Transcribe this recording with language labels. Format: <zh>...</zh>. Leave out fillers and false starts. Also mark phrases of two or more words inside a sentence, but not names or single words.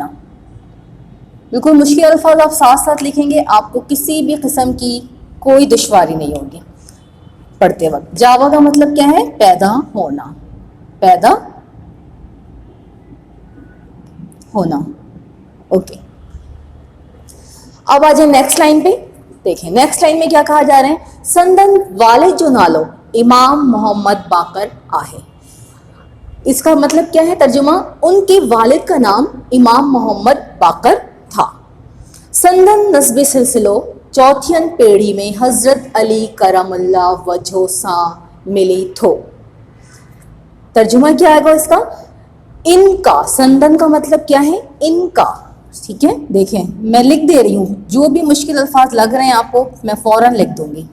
<ur>بالکل مشکل الفاظ آپ ساتھ ساتھ لکھیں گے, آپ کو کسی بھی قسم کی کوئی دشواری نہیں ہوگی پڑھتے وقت. جاوا کا مطلب کیا ہے؟ پیدا ہونا, پیدا ہونا. اوکے, اب آ جائیں</ur> <en>next line</en> <ur>پہ. دیکھیں</ur> <en>next line</en> <ur>میں کیا کہا جا رہا ہے.</ur> <sd>سندن والد جو نالو امام محمد باقر آہے.</sd> <ur>اس کا مطلب کیا ہے ترجمہ؟ ان کے والد کا نام امام محمد باقر تھا.</ur> <sd>سندن نسب سلسلو چوتھین پیڑھی میں حضرت علی کرم اللہ وجہ سا ملی تھو.</sd> <ur>ترجمہ کیا آئے گا اس کا؟ ان کا. سندن کا مطلب کیا ہے؟ ان کا, ٹھیک ہے. دیکھیں میں لکھ دے رہی ہوں, جو بھی مشکل الفاظ لگ رہے ہیں آپ کو میں فوراً لکھ دوں گی.</ur>